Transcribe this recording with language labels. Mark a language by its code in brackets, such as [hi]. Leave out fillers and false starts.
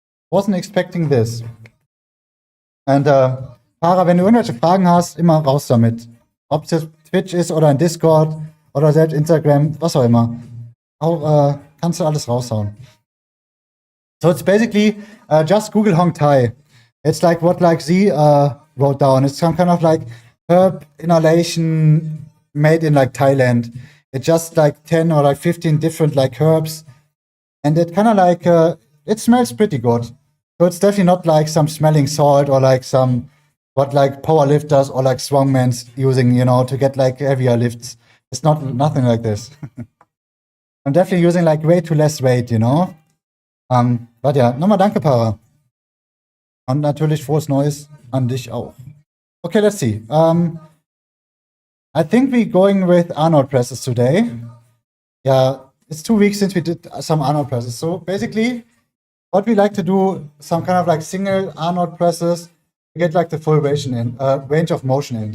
[en] Wasn't expecting this. [de] Und Para, wenn du irgendwelche Fragen hast, immer raus damit. Ob es jetzt Twitch ist oder ein Discord oder selbst Instagram, was auch immer. Auch, kannst du alles raushauen. [en] So it's basically just Google Hong Tai. It's like what like Z wrote down. It's some kind of like herb inhalation made in like Thailand. It's just like 10 or like 15 different like herbs. And it kind of like, it smells pretty good. So it's definitely not like some smelling salt or like some, what like power lifters or like strongmen's using, you know, to get like heavier lifts. It's not nothing like this. I'm definitely using like way too less weight, you know? [de] Warte, ja, nochmal danke, Para. Und natürlich frohes Neues an dich auch. [en] Okay, let's see. I think we're going with Arnold presses today. Yeah, it's 2 weeks since we did some Arnold presses. So basically, what we like to do, some kind of like single Arnold presses to get like the full range of motion in.